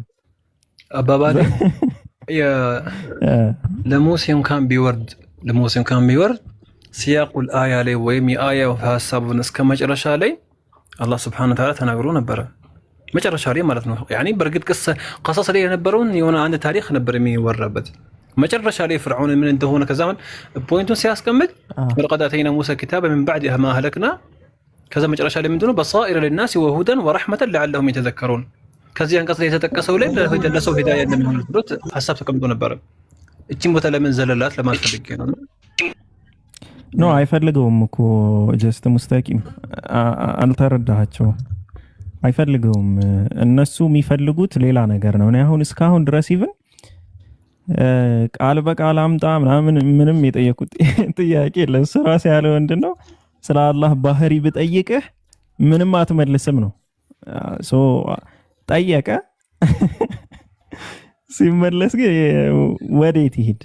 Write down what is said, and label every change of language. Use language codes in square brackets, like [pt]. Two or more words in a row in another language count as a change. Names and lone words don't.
[am] አባባሌ ለሙሴ እንኳን ቢወርድ ሲያቁል አያ ላይ ወይም የአያው ሐሳቡን እስከ መጨረሻ ላይ አላህ [ar] سبحانه وتعالى [am] ተናግሮ ነበር። መጨረሻ ላይ ማለት ነው። ያኒ በርግጥ ቀሰስ ላይ የነበረውን የሆነ አንድ ታሪክ ነበር የሚወራበት። መጨረሻ ላይ ፍርዓውን ምን እንደሆነ ከዛም ፖይንቱን ሲያስቀምጥ [ar] ولقد آتينا موسى الكتاب من بعد ما هلكنا [am] ከዛ መጨረሻ ላይ ምንድነው በሳኢር [ar] للناس وهدى ورحمة لعلهم يتذكرون [am] ከዚህ አንቀጽ ላይ የተጠቀሰው ላይ ለሰው ሂዳያ እንደሚሆን ብሎት ሐሳብ ተቀምጦ ነበር። እቺን ቦታ ለምን ዘለላት ለማስፈልግ ነው አይፈልገውም እኮ ጀስት ሙስታቂም አልተረዳሃቸው አይፈልገውም። እነሱ የሚፈልጉት ሌላ ነገር ነው። እኔ አሁን እስካሁን ድረስ ይብን ቃል በቃል አምጣ ምንም የጠየቁት ጥያቄ የለም። እሱ ራስ ያለው ምንድነው ስለ አላህ ባህሪ ብጠይቅህ ምንም አትመልስም ነው። ጠየቀ ሲመለስ ግን ወዴት ይሄድ?